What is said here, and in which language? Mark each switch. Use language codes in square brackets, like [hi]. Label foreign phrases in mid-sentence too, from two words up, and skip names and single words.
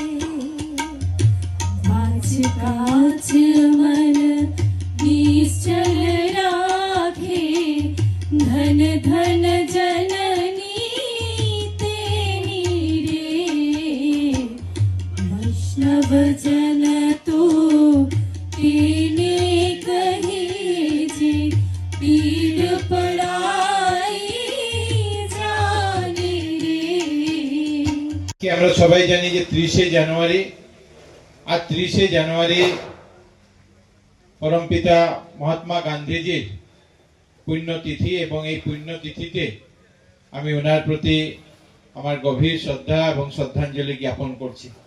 [gu] વાચ કાચ મન નિશ્ચલ રાખે, ધન ધન જનની તેની રે। વૈષ્ણવ જન તો તેને કહે જે, પીડ પરાઈ જાણે રે। [bn] কি আমরা সবাই জানি যে 30শে জানুয়ারি আর 30শে জানুয়ারি পরমপিতা মহাত্মা গান্ধীজির পুণ্যতিথি এবং এই পুণ্যতিথিতে আমি ওনার প্রতি আমার গভীর শ্রদ্ধা এবং শ্রদ্ধাঞ্জলি জ্ঞাপন করছি।